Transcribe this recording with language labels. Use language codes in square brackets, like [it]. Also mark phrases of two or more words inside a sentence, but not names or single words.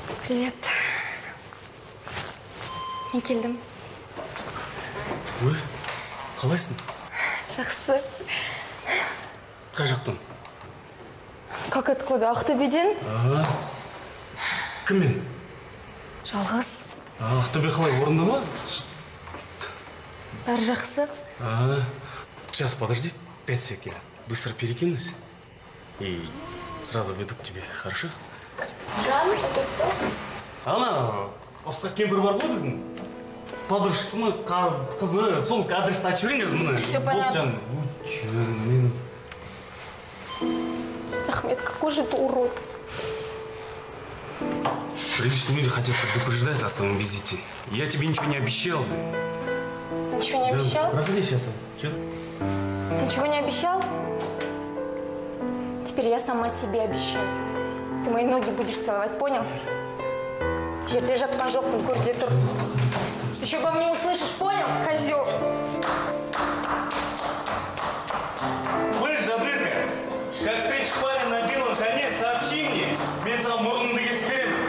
[kk] Привет. Мен келдім. Ой, қалайсың? Жақсы. Қай жақтан? [ru] Как откуда? [kk] Ақтөбеден? Кіммен? Жалғыз. Ақтөбе қалай, орында ма? Бәрі жақсы. [ru] Сейчас, подожди, 5 секунд. Быстро перекинусь. И сразу выйду к тебе, хорошо? Жан, это кто? [kk] Ана, ұқсақ кемпір бар ғой біздің. Подружкасы ма, қызы, сол адресті айтып жіберіңіз мұны. [ru] Все понятно. [kk] Мен... [ru] Ахмед, какой же ты урод. Приличные люди хотят предупреждать о своем визите. Я тебе ничего не обещал. Ничего не обещал? Проходи сейчас. Че ты? Ничего не обещал? Теперь я сама себе обещаю. Ты мои ноги будешь целовать, понял? [kk] Жерде жатқан жоқпын, көрде тұр. [ru] Еще обо мне услышишь, понял, козел? Слышь, Жадырка, как встретишь парня на белом коне, сообщи мне. [kk] Мен сам мұрныңды кесіп беремін.